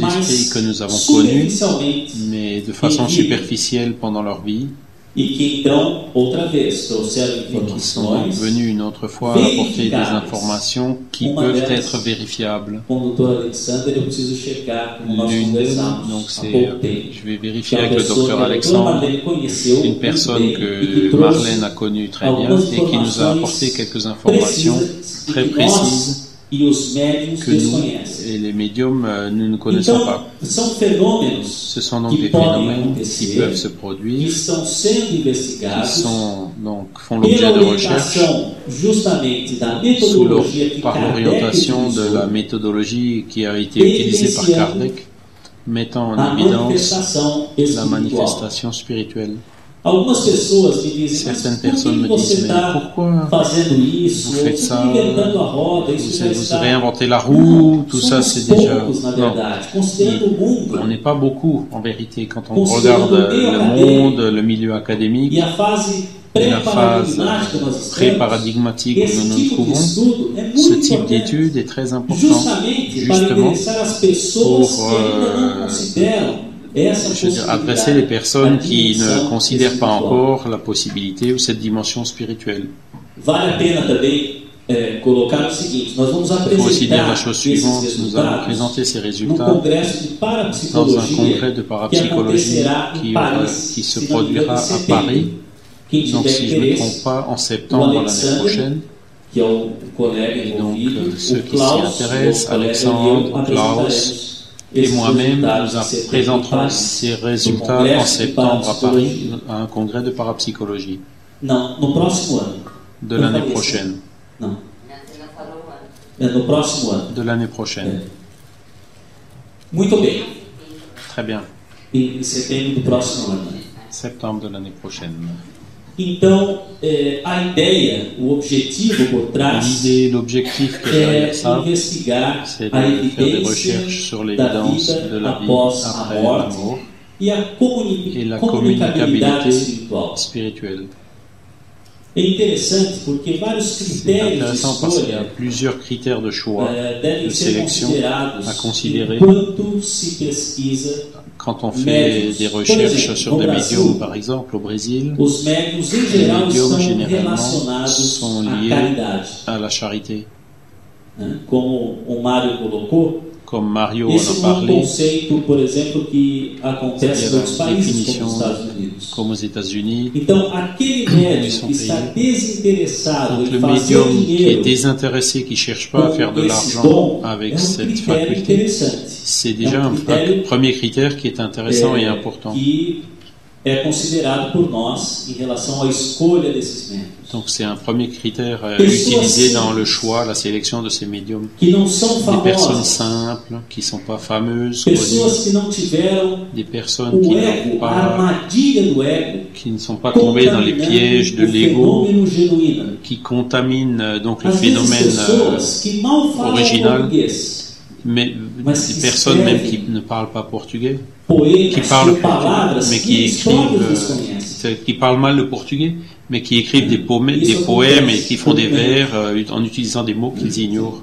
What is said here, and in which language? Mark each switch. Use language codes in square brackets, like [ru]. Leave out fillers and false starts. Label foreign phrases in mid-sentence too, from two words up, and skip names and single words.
[pt] mas [fr] esprits que nous avons connus, [pt] superficialmente, [fr] mais de façon superficielle pendant leur vie, [pt] e que então, outra vez, trouxeram [fr] et qui sont [pt] informações [fr] venus une autre fois apporter des informations qui peuvent être vérifiables. [pt] com o Dr. Alexander. Eu preciso checar como nós [fr] L'une d'elles, [pt] conversamos [fr] donc [pt] há pouco tempo. [fr] je vais [pt] Que [fr] vérifier [pt] é uma [fr] avec le [pt] pessoa [fr] docteur [pt] que a doutora [fr] Alexandre, [pt] Marlene conheceu [fr] une personne [pt] muito bem e que [fr] que Marlène [pt] trouxe [fr] a connue très bien [pt] algumas [fr] et qui nous a apporté [pt] informações [fr] quelques informations [pt] precisas e [fr] très [pt] que [fr] précises [pt] nós e os médiums [fr] que nous [pt] desconhecem. [fr] et les médiums, nous ne connaissons [pt] Então, [fr] pas. [pt] são fenômenos [fr] Ce sont donc qui des [pt] podem [fr] phénomènes qui [pt] acontecer, [fr] peuvent se [pt] que [fr] produire, [pt] estão sendo [fr] qui [pt] investigados [fr] font l'objet [pt] pela [fr] de recherches [pt] orientação justamente da [fr] sous [pt] metodologia que [fr] par [pt] Kardec [fr] l'orientation de la [pt] utilizou, [fr] méthodologie qui a été utilisée par Kardec, mettant en [pt] a [fr] évidence [pt] manifestação [fr] la [pt] espiritual. [fr] manifestation spirituelle. [pt] Algumas pessoas me dizem, mas [fr] Certaines [pt] por que [fr] personnes me [pt] você [fr] disent, mais [pt] está [fr] pourquoi [pt] fazendo isso? [fr] vous [pt] Ou [fr] faites [pt] você [fr] ça? [pt] está inventando a roda? Isso já [fr] Vous [pt] está... [fr] réinventez la roue, tout ça [pt] somos [fr] c'est déjà... [pt] poucos, na [fr] Non, [pt] verdade, considerando o mundo [fr] on n'est pas beaucoup en vérité quand on Considérant regarde le milieu le académique monde, le milieu académique [pt] e a fase [fr] et la phase [pt] pré-paradigmática que nós estamos. [fr] pré-paradigmatique où [pt] Esse [fr] nous nous [pt] tipo de [fr] trouvons. [pt] estudo é [fr] Ce [pt] muito [fr] type [pt] importante, [fr] d'étude est très important, [pt] justamente para [fr] justement [pt] interessar as pessoas [fr] pour, [pt] que ainda não consideram essa [fr] je veux dire, [pt] possibilidade, [fr] adresser les personnes [pt] a [fr] qui ne [pt] dimensão [fr] considèrent pas [pt] espiritual. [fr] encore la possibilité ou cette dimension spirituelle. [pt] Vale a pena também colocar o seguinte: nós vamos [fr] Il faut aussi dire la [pt] apresentar [fr] chose [pt] esses [fr] suivante, nous allons [pt] resultados [fr] présenter ces [pt] no [fr] résultats [pt] congresso de [fr] dans un [pt] parapsicologia [fr] congrès de [pt] que [fr] parapsychologie [pt] acontecerá em Paris, [fr] qui se [pt] se não me engano, [fr] produira [pt] em [fr] à [pt] setembro. [fr] Paris. [pt] Quem [fr] Donc [pt] tiver [fr] si je ne me [pt] interesse, [fr] trompe pas, en septembre l'année [pt] Alexandre, [fr] prochaine. [pt] que é o colega [fr] Et donc [pt] envolvido, [fr] ceux [pt] o [fr] qui s'y [pt] Klaus, [fr] intéressent, [pt] o colega e eu [fr] Alexandre, Klaus [pt] apresentaremos [fr] et [pt] esses [fr] moi-même, [pt] resultados [fr] nous [pt] em setembro em [fr] présenterons [pt] Paris. [fr] ces [pt] No [fr] résultats en [pt] congresso de [fr] septembre à Paris, [pt] parapsicologia. [fr] à un congrès de parapsychologie [pt] Não, no próximo ano. [fr] de [pt] Eu [fr] l'année [pt] falei isso. [fr] prochaine. [pt] Não. No próximo ano. [fr] De l'année prochaine. [pt] Muito bem. [fr] Très bien. [pt] Em setembro do próximo ano. [fr] Septembre de l'année prochaine. [pt] Então, a ideia, o objetivo por trás [fr] L'idée, l'objectif qui est [pt] é [fr] derrière ça, [pt] investigar [fr] c'est de [pt] a [fr] faire des [pt] evidência [fr] recherches sur [pt] da [fr] l'évidence [pt] vida [fr] de la vie [pt] após a [fr] après la [pt] morte [fr] mort [pt] e a [fr] et la [pt] comunicabilidade [fr] communicabilité [pt] espiritual. [fr] spirituelle. [pt] É interessante porque vários [fr] C'est [pt] critérios de [fr] intéressant parce qu'il y a [pt] escolha [fr] plusieurs critères de choix, [pt] devem [fr] de [pt] ser [fr] sélection [pt] considerados [fr] à considérer [pt] enquanto se pesquisa [fr] quand on fait des recherches sur des médiums, par exemple au Brésil. [pt] os médiums em [fr] Les [pt] geral [fr] médiums [pt] estão [fr] généralement [pt] relacionados [fr] sont [pt] à [fr] liés [pt] caridade, [fr] à la charité. [pt] né? Como o Mário colocou, [fr] Comme Mario en [pt] esse [fr] a [pt] não é um [fr] parlé, [pt] conceito, por exemplo, que acontece em outros países, como os Estados Unidos. [fr] comme aux États-Unis. [pt] Então, aquele médium que está desinteressado [fr] Donc [pt] em [fr] le [pt] fazer [fr] médium qui est [pt] dinheiro [fr] désintéressé, qui ne cherche pas à faire de [pt] com esse [fr] l'argent [pt] dom [fr] avec [pt] é um [fr] cette [pt] critério [fr] faculté, [pt] interessante. [fr] c'est déjà un premier critère qui est intéressant et important. [pt] Que é considerado por nós em relação à escolha desses médiums. [fr] Donc c'est un premier critère utilisé dans le choix, la sélection de ces médiums. [pt] Que não são [fr] Des personnes [pt] famosas, [fr] simples, qui ne sont pas fameuses, connues, [pt] pessoas que não tiveram [fr] des personnes [pt] o [fr] qui [pt] ego, [fr] n'ont [pt] a [fr] pas, [pt] armadilha do ego, [fr] qui ne sont pas tombées dans les pièges de [pt] o [fr] l'ego, [pt] fenômeno genuíno. [fr] qui contaminent donc le [pt] Às vezes [fr] phénomène [pt] pessoas que mal falam [fr] original, [pt] português, [fr] mais des personnes même qui ne parlent pas portugais, [pt] poetas [fr] qui parlent [pt] com palavras [fr] mais [pt] que [fr] qui [pt] eles próprios [fr] écrivent, [pt] desconhecem. [fr] qui parlent mal le portugais, mais qui écrivent des poèmes et qui font des vers en utilisant des mots qu'ils ignorent.